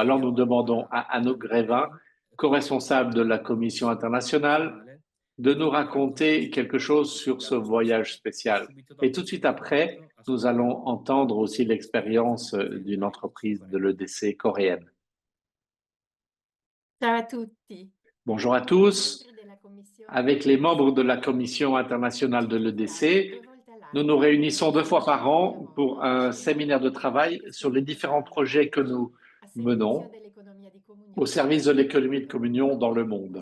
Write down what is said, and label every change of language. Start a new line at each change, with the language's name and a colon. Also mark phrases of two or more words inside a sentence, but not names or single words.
French: Alors nous demandons à Anouk Grévin, co-responsable de la Commission internationale, de nous raconter quelque chose sur ce voyage spécial. Et tout de suite après, nous allons entendre aussi l'expérience d'une entreprise de l'EDC coréenne.
Italian: Ciao a tutti.
French: Bonjour à tous. Avec les membres de la Commission internationale de l'EDC, nous nous réunissons 2 fois par an pour un séminaire de travail sur les différents projets que nous menons au service de l'économie de communion dans le monde.